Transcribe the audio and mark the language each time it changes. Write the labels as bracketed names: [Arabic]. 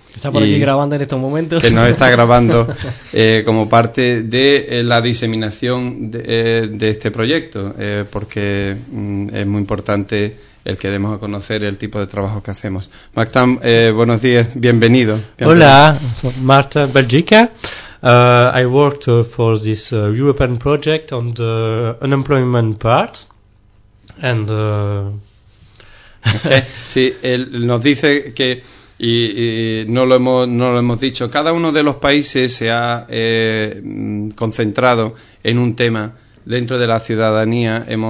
[Spanish] Está por aquí grabando en estos momentos. Que nos está grabando como parte de la diseminación de este proyecto, porque es muy importante el que demos a conocer el tipo de trabajo que hacemos. Magdam, buenos días, bienvenido. Hola, Marta Belgica. [English] I worked for this European project on the unemployment part. And okay. [Spanish] Sí, él nos dice que, y no lo hemos dicho, cada uno de los países se ha concentrado en un tema dentro de la ciudadanía.